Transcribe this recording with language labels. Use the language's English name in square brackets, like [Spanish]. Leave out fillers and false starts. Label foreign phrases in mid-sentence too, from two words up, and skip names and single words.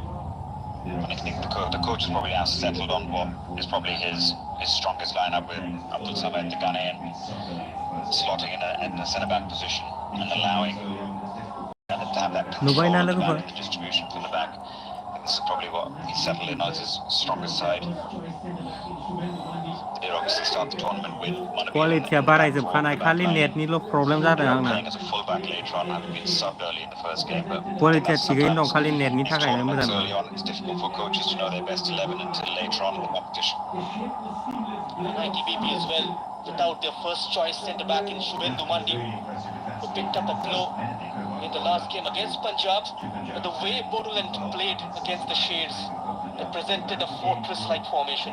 [English] And I think the coach is probably now settled on what is probably his strongest lineup, with Abdul Samad, the Ghanaian, slotting in a centre-back position and allowing to have that control of the back and the distribution from the back. I think this is probably what he's settled in as his strongest side. They did obviously start the tournament with [Bodo] quality बारायजोबखानाय खालि नेटनि ल' प्रब्लेम जादों आंना [English] playing as a fullback later on, having been subbed early in the first game. But [Bodo] quality थिगैनो दं खालि नेटनि [English] these [Bodo] थाखायनो [English] tournaments [Bodo] मोजां [English] early on, it's difficult for coaches to know their best 11 until later on in the competition. And ITBP as well, without their first choice centre-back in Shubhendu Mandi, who picked up a blow in the last game against Punjab. But the way Bodoland played against the Shades, they presented a fortress-like formation.